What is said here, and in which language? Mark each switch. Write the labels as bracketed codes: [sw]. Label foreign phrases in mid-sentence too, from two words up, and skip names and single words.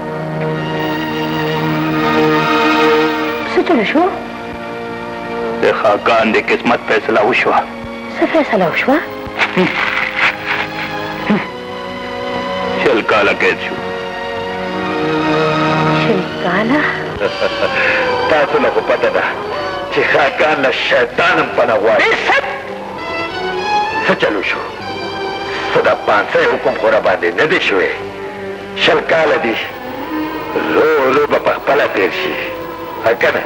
[ps] چلو شو خاقان د قسمت فیصله وشوه فیصله وشوه شل کاله قید شو شلکاله تاسو نه خو پته ده چې خاقان له شیطان هم پناه غواړي څه چلو شو څه د پانسۍ حکم خو راباندې نه دی شوی 20 کاله دي زو به په خپله تېر شي که نه